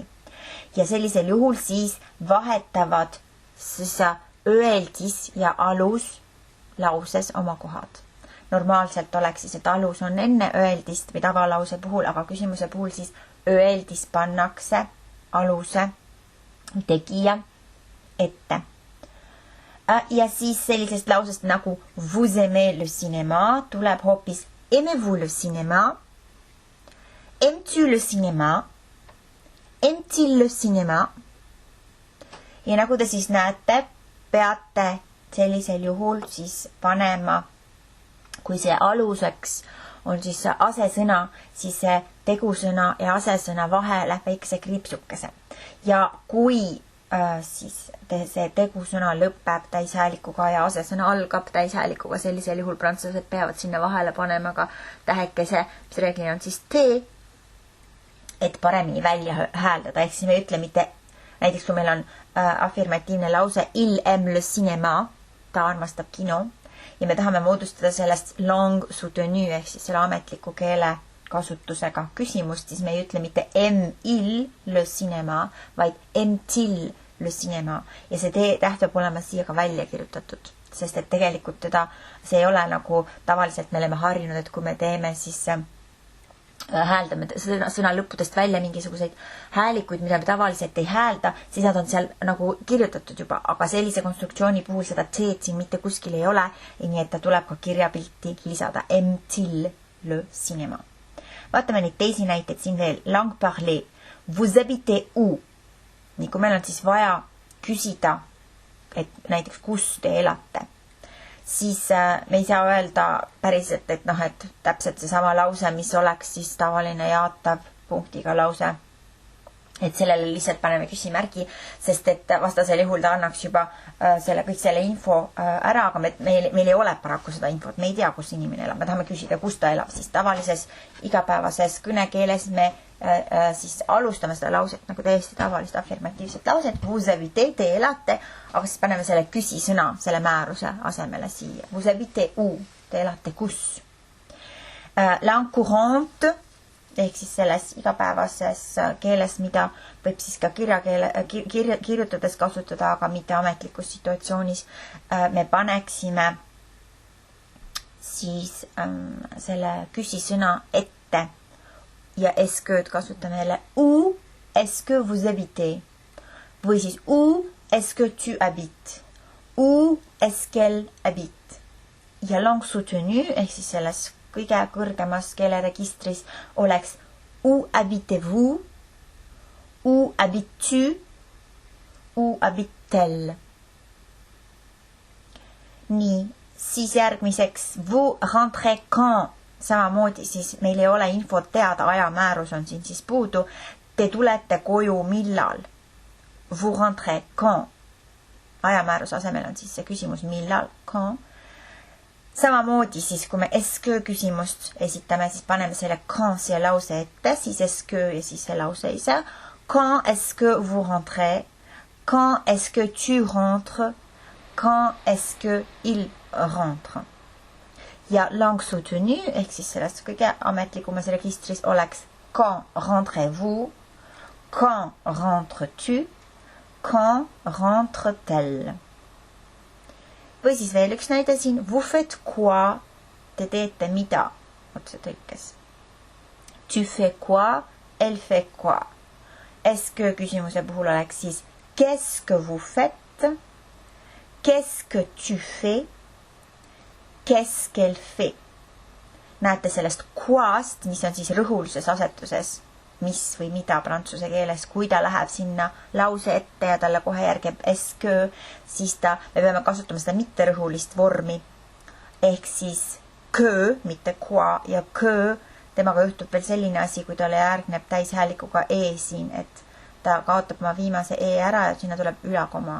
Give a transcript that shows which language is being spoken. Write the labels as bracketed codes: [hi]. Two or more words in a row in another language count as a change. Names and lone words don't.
[et] Ja sellisel juhul siis vahetavad siis öeldis ja alus lauses oma kohad. Normaalselt oleks siis, et alus on enne öeldist või tavalause puhul, aga küsimuse puhul siis öeldis pannakse aluse tegija ette. Ja siis sellisest lausest nagu [fr] vous aimez le cinéma [et] tuleb hoopis [fr] aimez-vous le cinéma, aimes-tu le cinéma, aime-t-il le cinéma. [et] Ja nagu te siis näete, peate sellisel juhul siis panema, kui see aluseks on siis see asesõna, siis see tegusõna ja asesõna vahele väikse kriipsukese. Ja kui siis see tegusõna lõpeb täishäälikuga ja asesõna algab täishäälikuga, sellisel juhul prantslased peavad sinna vahele panema ka tähekese, mis reeglina on siis T, et paremini välja hääldada. Ehk siis me ütle mitte, näiteks kui meil on affirmatiivne lause [fr] il aime le cinéma, [et] ta armastab kino, ja me tahame moodustada sellest [fr] langue soutenue [et] ehk siis selle ametliku keele kasutusega küsimust, siis me ei ütle mitte [fr] aime-il le cinéma, [et] vaid [fr] aime-t-il le cinéma. [et] Ja see täht peab olema siia ka välja kirjutatud, sest et tegelikult teda, see ei ole nagu tavaliselt me oleme harjunud, et kui me teeme siis hääldame sõna lõppudest välja mingisuguseid häälikuid, mida me tavaliselt ei häälda, siis nad on seal nagu kirjutatud juba, aga sellise konstruktsiooni puhul seda T-d siin mitte kuskil ei ole, nii et ta tuleb ka kirjapilti lisada [fr] aime-t-il le cinéma. [et] Vaatame neid teisi näiteid siin veel. [fr] Langue parlée. Vous habitez où? [et] Nii kui meil on siis vaja küsida, et näiteks kus te elate, siis me ei saa öelda päriselt, et noh, et täpselt see sama lause, mis oleks siis tavaline jaatav punktiga lause. Et sellele lihtsalt paneme küsimärgi, sest et vastasel juhul ta annaks juba kõik selle info ära, aga meil ei ole paraku seda infot, me ei tea, kus inimene elab, me tahame küsida, kus ta elab, siis tavalises igapäevases kõnekeeles me siis alustame seda lauset nagu täiesti tavalist affirmatiivset lauset, [fr] vous habitez, [et] te elate, aga siis paneme selle küsisõna selle määruse asemele siia. [fr] Vous habitez où? [et] Te elate kus? [fr] Langue courante [et] ehk siis selles igapäevases keeles, mida võib siis ka kirjutades kasutada, aga mitte ametlikus situatsioonis, me paneksime siis selle küsisõna ette ja est-ce-que kasutame jälle [fr] où est-ce que vous habitez [et] või siis [fr] où est-ce que tu habites, où est-ce qu'elle habite. [et] Ja [fr] langue soutenue [et] ehk siis selles kõige kõrgemas keeleregistris oleks [fr] où habitez-vous, où habites-tu, où habite-t-elle. [et] Nii, siis järgmiseks [fr] vous rentrez quand, [et] samamoodi siis meil ei ole infot teada, ajamäärus on siin siis puudu, te tulete koju millal. [fr] Vous rentrez quand, [et] ajamääruse asemel on siis see küsimus millal, quand. Samamoodi siis, kui me est-ce küsimust esitame, siis paneme selle quand siia lause ette, siis est-ce ja siis see lause ise. [fr] Quand est-ce vous rentrez? Quand est-ce tu rentres? Quand est-ce il rentre? Ja langue soutenue, [et] ehk siis sellest kõige ametlikumas registris oleks [fr] quand rentrez-vous? Quand rentres-tu? Quand rentre-t-elle? [et] Või siis veel üks näide siin. [fr] Vous faites quoi? [et] Te teete mida? Otse tõlkes. [fr] Tu fais quoi? Elle fait quoi? Est-ce que [et] küsimuse puhul oleks siis [fr] qu'est-ce que vous faites? Qu'est-ce que tu fais? Qu'est-ce qu'elle fait? [et] Näete sellest quo'st, mis on siis rõhulises asetuses, mis või mida prantsuse keeles, kui ta läheb sinna lause ette ja talle kohe järgeb est-ce, siis me peame kasutama seda mitterõhulist vormi. Ehk siis que, mitte quoi ja que, temaga juhtub veel selline asi, kui talle järgneb täishäälikuga e siin, et ta kaotab oma viimase e ära ja sinna tuleb ülakoma.